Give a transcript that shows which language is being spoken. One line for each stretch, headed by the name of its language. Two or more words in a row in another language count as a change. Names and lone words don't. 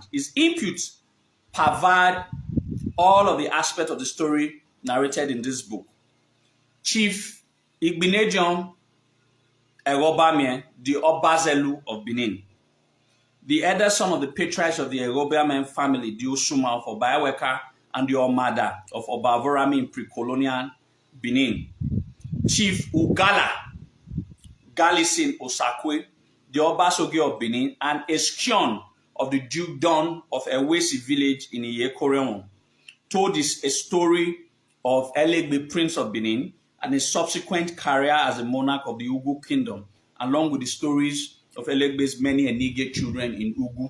English: His input pervade all of the aspects of the story narrated in this book. Chief Igbinejon Erobamie, the Obazelu of Benin, the elder son of the patriarch of the Erobamie family, the Osuma of Obayaweka, and the Omada of Obavorami in pre-colonial Benin. Chief Ugala Galisin Osakwe, the Obasoge of Benin, and Eskion of the Dukedom of Ewesi village in Iyekoreon, told us a story of Elegbe, Prince of Benin, and his subsequent career as a monarch of the Ugu Kingdom, along with the stories of Elegbe's many Enige children in Ugu.